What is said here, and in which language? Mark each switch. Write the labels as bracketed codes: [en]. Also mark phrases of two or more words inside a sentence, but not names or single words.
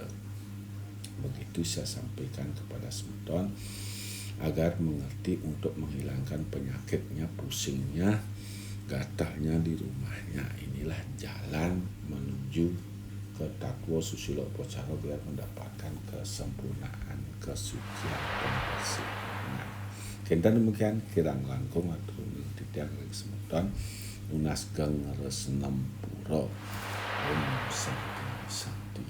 [id] Begitu saya sampaikan kepada Semeton agar mengerti untuk menghilangkan penyakitnya, pusingnya, gatalnya di rumahnya. Inilah jalan menuju ke Tatwa Susila Upacara biar mendapatkan kesempurnaan, kesucian, pembersihan. [ban] Kenta demikian kirang langkung atau titiang Semeton unas geng resnem pura. [sa] Om Santi.